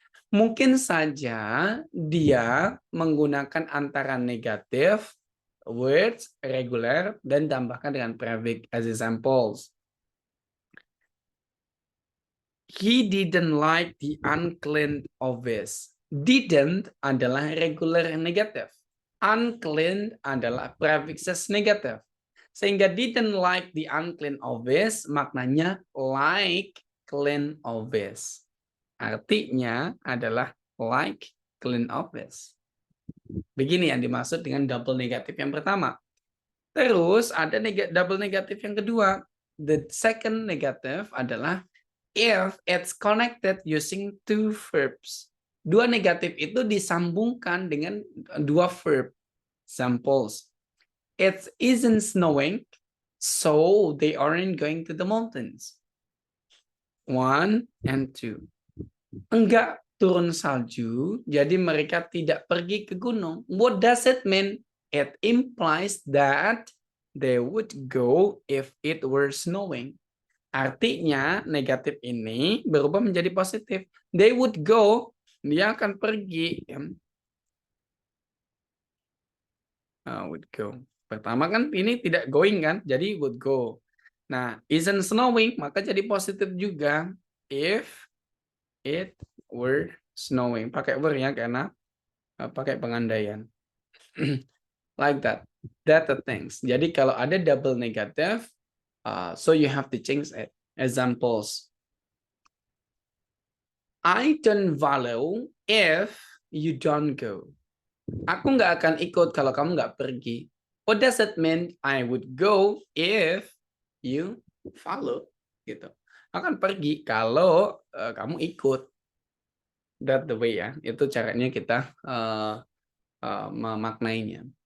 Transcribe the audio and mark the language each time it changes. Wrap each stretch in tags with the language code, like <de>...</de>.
<id>Mungkin saja dia menggunakan antara negative words regular dan tambahkan dengan prefix</id> <en>as examples. He didn't like the unclean office. Didn't</en> <id>adalah</id> <en>regular negative. Unclean adalah prefixes negative.</en> <id>Sehingga</id> <en>didn't like the unclean office</en> <id>maknanya</id> <en>like clean office.</en> <id>Artinya adalah</id> <en>like clean office.</en> <id>Begini yang dimaksud dengan double negatif yang pertama. Terus ada double negatif yang kedua.</id> <en>The second negative</en> <id>adalah</id> <en>if it's connected using two verbs.</en> <id>Dua negatif itu disambungkan dengan dua verb. Samples.</id> <en>It isn't snowing, so they aren't going to the mountains.</en> <id>1 and 2. Enggak turun salju, jadi mereka tidak pergi ke gunung.</id> <en>What does it mean? It implies that they would go if it were snowing.</en> <id>Artinya negatif ini berubah menjadi positif.</id> <en>They would go,</en> <id>dia akan pergi.</id> <en>Would go.</en> <id>Pertama kan ini tidak going kan, jadi would go.</id> <en>Nah, isn't snowing,</en> <id>maka jadi positif juga.</id> <en>If it were snowing.</en> <id>Pakai were ya, karena pakai pengandaian.</id> <en>Like that. That the things.</en> <id>Jadi kalau ada</id> <en>double negative, so you have to change it. Examples. I don't follow if you don't go.</en> <id>Aku nggak akan ikut kalau kamu nggak pergi.</id> <en>What does it mean? I would go if you follow. Gitu.</en> <id>Akan pergi kalau kamu ikut.</id> <en>That the way</en> <id>ya. Itu caranya kita memaknainya.</id>